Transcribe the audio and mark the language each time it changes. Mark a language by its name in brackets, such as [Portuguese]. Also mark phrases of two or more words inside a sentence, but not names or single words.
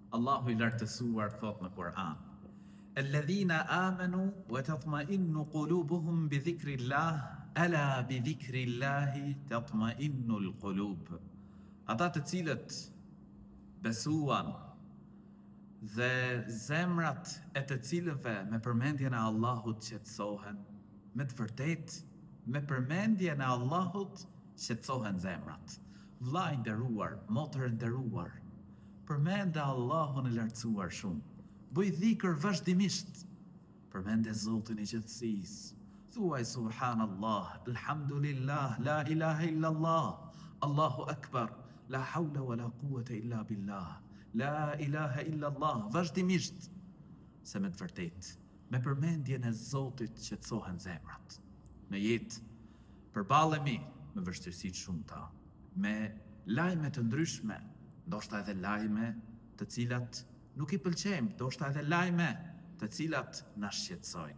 [Albanian] Allahu I lartësuar thot në Kur'an: [Arabic] الذين آمنوا وتطمئن قلوبهم بذكر الله ألا بذكر الله تطمئن القلوب. [Albanian] Ata të cilët besuan dhe zemrat e të cilëve me përmendjen e Allahut qetësohen, me të vërtetë me përmendjen e Allahut qetësohen zemrat. Vllai I nderuar, motër e nderuar, përmende Allahun e lartësuar shumë. Bëj dhikr vazhdimisht. Përmende Zotin I qetësisë. [Arabic] Thuaj سبحان الله، الحمد لله، لا إله إلا الله، الله أكبر، لا حول ولا قوة إلا بالله، لا إله إلا الله, [Albanian] vazhdimisht. Se me të vërtetë, me përmendjen e Zotit qetësohen zemrat. Në jetë përballemi me vështirësi të shumta, me lajme të ndryshme, ndoshta edhe lajme të cilat nuk I pëlqejmë, ndoshta edhe lajme të cilat na shqetësojnë.